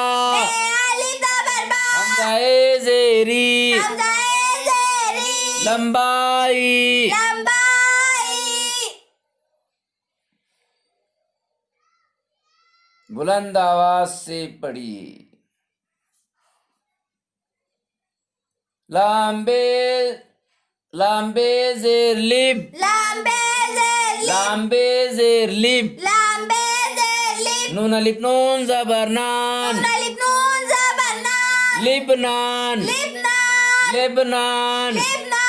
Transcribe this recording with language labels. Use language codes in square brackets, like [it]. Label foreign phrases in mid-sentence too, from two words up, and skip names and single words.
[hi] बे अलिफ जबर बा, हमजा ए जेरी, हमजा ए जेरी, लंबाई, लंबाई, बुलंद आवाज से पढ़िए। लाम्बे जेर लिब, लाम्बे जेर लिब, लाम्बे जेर लिब, लाम्बे जेर लिब, नून अलिफ नून जबर नान, नून अलिफ नून जबर ना, लिबनान, लिबनान, लेबनान, लिबनान,